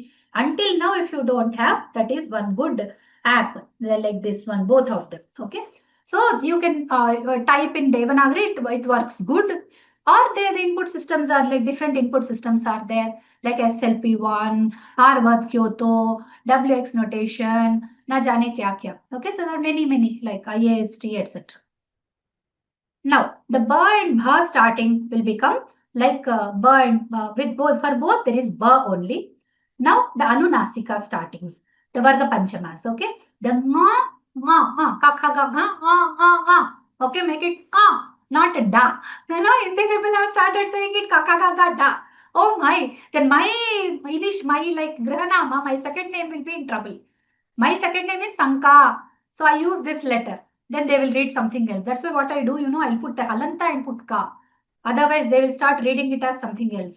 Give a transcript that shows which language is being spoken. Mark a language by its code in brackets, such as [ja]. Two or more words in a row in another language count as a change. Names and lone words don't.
[en] Until now, if you don't have, that is one good app like this one, both of them. Okay, so you can type in Devanagari, it works good. Or the input systems are like different input systems are there, like SLP1, Harvard Kyoto, WX notation, [hi] ना जाने क्या क्या. [en] Okay, so there are many like IAST, etc. Now, the ba and bha starting will become like ba and with both. For both, there is ba only. Now, the anunasika startings. They were the panchamas. Okay. The nga, ka, kha, ga, ga. Okay, make it not da. You know, Hindi people have started saying it ka, ka, ga, da. Oh my. Then my like Grahanama, my second name will be in trouble. My second name is Sanka. So I use this letter. Then they will read something else. That's why what I do, I'll put the halanta and put ka. Otherwise, they will start reading it as something else.